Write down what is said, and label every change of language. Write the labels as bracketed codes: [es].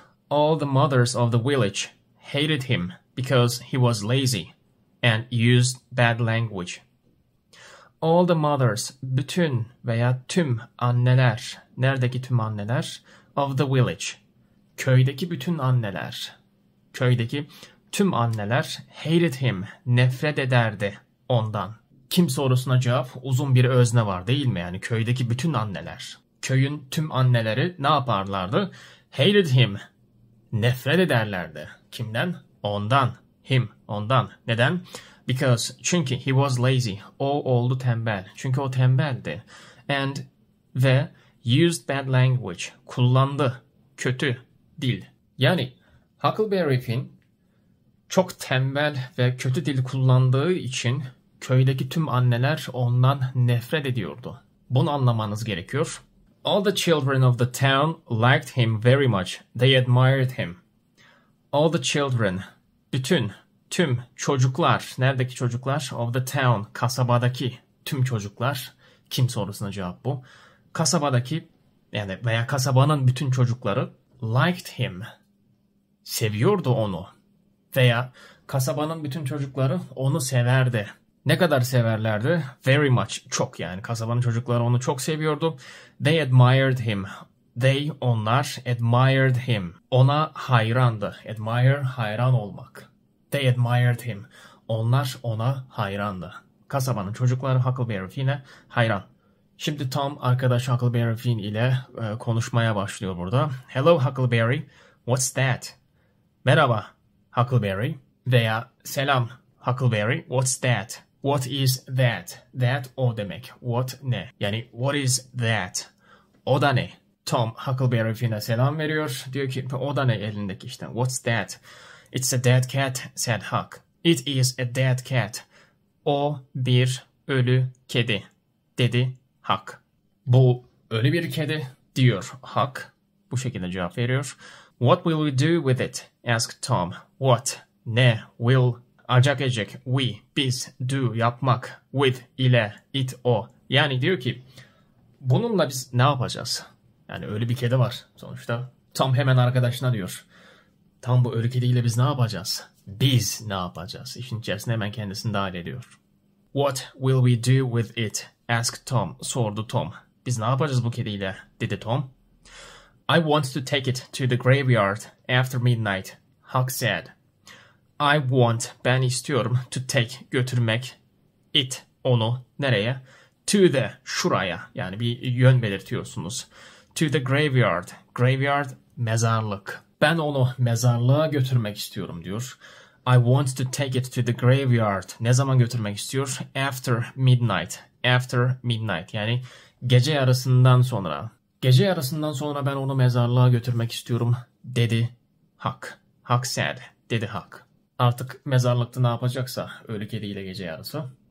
[en] All the mothers of the village hated him because he was lazy and used bad language. All the mothers, [tr] bütün veya tüm anneler, neredeki tüm anneler? [en] Of the village, [tr] köydeki bütün anneler, köydeki tüm anneler [en] hated him, [tr] nefret ederdi ondan. Kim sorusuna cevap uzun bir özne var değil mi? Yani köydeki bütün anneler. Köyün tüm anneleri ne yaparlardı? [en] Hated him, [tr] nefret ederlerdi. Kimden? Ondan. Him, ondan. Neden? [en] Because, [tr] çünkü [en] he was lazy. [tr] O oldu tembel. Çünkü o tembeldi. And ve [en] used bad language. [tr] Kullandı kötü dil. Yani Huckleberry Finn çok tembel ve kötü dil kullandığı için köydeki tüm anneler ondan nefret ediyordu. Bunu anlamanız gerekiyor. [en] All the children of the town liked him very much. They admired him. All the children, [tr] bütün, tüm çocuklar, neredeki çocuklar? [en] Of the town, [tr] kasabadaki tüm çocuklar. Kim sorusuna cevap bu. Kasabadaki yani veya kasabanın bütün çocukları [en] liked him. [tr] Seviyordu onu. Veya kasabanın bütün çocukları onu severdi. Ne kadar severlerdi? [en] Very much. [tr] Çok yani. Kasabanın çocukları onu çok seviyordu. [en] They admired him. They, [tr] onlar, [en] admired him. [tr] Ona hayrandı. Admire, hayran olmak. [en] They admired him. [tr] Onlar ona hayrandı. Kasabanın çocukları Huckleberry Finn'e hayran. Şimdi Tom arkadaş Huckleberry Finn ile konuşmaya başlıyor burada. [en] Hello Huckleberry, what's that? [tr] Merhaba Huckleberry veya selam Huckleberry, [en] what's that? What is that? That [tr] o demek. [en] What ne? [tr] Yani [en] what is that? [tr] O da ne? Tom Huckleberry Finn'e selam veriyor. Diyor ki o da ne elindeki işte. [en] What's that? It's a dead cat, said Huck. It is a dead cat. [tr] O bir ölü kedi, dedi Huck. Bu ölü bir kedi, diyor Huck. Bu şekilde cevap veriyor. [en] What will we do with it? Asked Tom. What? Ne? Will? Acak ecek. We. Biz. Do. Yapmak. With. ile. It. O. [tr] Yani diyor ki bununla biz ne yapacağız? Yani ölü bir kedi var sonuçta. Tom hemen arkadaşına diyor. Tam bu ölü kediyle biz ne yapacağız? Biz ne yapacağız? İşin içerisine hemen kendisini dahil ediyor. [en] What will we do with it? Asked Tom. [tr] Sordu Tom. Biz ne yapacağız bu kediyle? Dedi Tom. [en] I want to take it to the graveyard after midnight. Huck said. I want, [tr] ben istiyorum, [en] to take, [tr] götürmek, it, onu, nereye? To the, şuraya, yani bir yön belirtiyorsunuz. [en] To the graveyard. [tr] Graveyard, mezarlık. Ben onu mezarlığa götürmek istiyorum diyor. [en] I want to take it to the graveyard. [tr] Ne zaman götürmek istiyor? [en] After midnight. After midnight. [tr] Yani gece yarısından sonra. Gece yarısından sonra ben onu mezarlığa götürmek istiyorum dedi Huck. [en] Huck said. [tr] Dedi Huck. Artık mezarlıkta ne yapacaksa ölü kediyle gece yarısı.